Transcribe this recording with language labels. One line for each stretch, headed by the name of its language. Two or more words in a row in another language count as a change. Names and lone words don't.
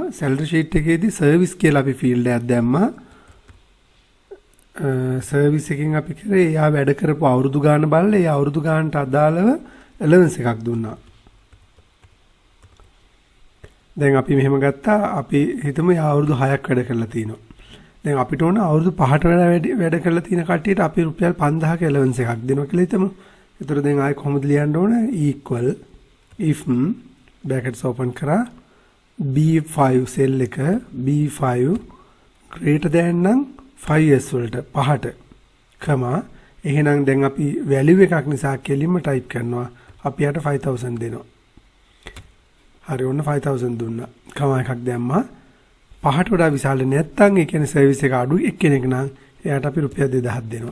English: salary sheet
Sinhala: එකේදී service කියලා අපි field එකක් දැම්මා. service එකෙන් අපි කරේ එයා වැඩ කරපු අවුරුදු ගාන බලලා ඒ අවුරුදු ගානට අදාළව allowance එකක් දුන්නා. දැන් අපි මෙහෙම ගත්තා අපි හිතමු එයා අවුරුදු 6ක් වැඩ කරලා තිනවා. දැන් අපිට ඕන අවුරුදු 5ට වැඩ කරලා තියෙන කට්ටියට අපි රුපියල් 5000ක allowance එකක් දෙනවා කියලා හිතමු. ඒතර දැන් ආයෙ කොහොමද ලියන්න ඕන?
English: equal if brackets open
Sinhala: කරා B5 cell එක B5
English: greater than
Sinhala: නම් 5s වලට 5ට කමා එහෙනම් දැන් අපි value එකක් නිසා කෙලින්ම type කරනවා. අපි යට 5000 දෙනවා. හරි ඔන්න 5000 දුන්නා. කමා එකක් දැම්මා. 5ට වඩා විශාල නැත්නම් ඒ කියන්නේ සර්විස් එක අඩු එක්කෙනෙක් නම් එයාට අපි රුපියල් 2000ක් දෙනවා.